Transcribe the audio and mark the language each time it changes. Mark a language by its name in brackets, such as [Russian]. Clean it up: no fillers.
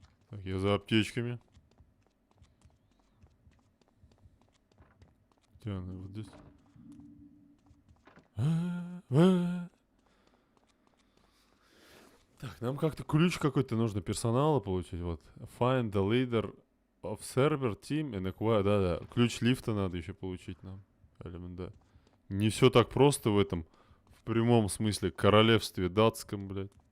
[Russian] Так, я за аптечками. Где она? Вот здесь. Так, нам как-то ключ какой-то нужно персонала получить. Вот. [English] Find the leader of server team and acquire. [Russian] Да. Ключ лифта надо еще получить нам. Да. Не все так просто в этом, в прямом смысле, королевстве датском, блядь.